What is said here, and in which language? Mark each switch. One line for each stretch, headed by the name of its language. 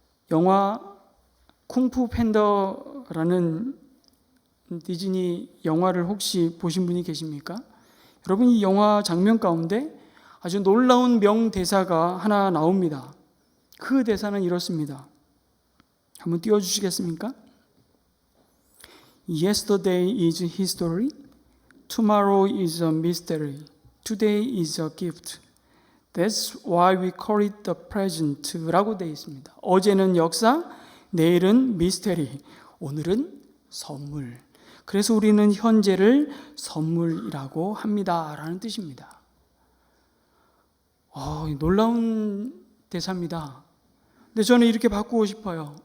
Korean: 영화 쿵푸 팬더라는 디즈니 영화를 혹시 보신 분이 계십니까? 여러분, 이 영화 장면 가운데 아주 놀라운 명대사가 하나 나옵니다. 그 대사는 이렇습니다. 한번 띄워주시겠습니까?
English: Yesterday is history, tomorrow is a mystery, today is a gift. That's why we call it the present
Korean: 라고 되어 있습니다. 어제는 역사, 내일은 미스테리, 오늘은 선물. 그래서 우리는 현재를 선물이라고 합니다 라는 뜻입니다. 놀라운 대사입니다. 근데 저는 이렇게 바꾸고 싶어요.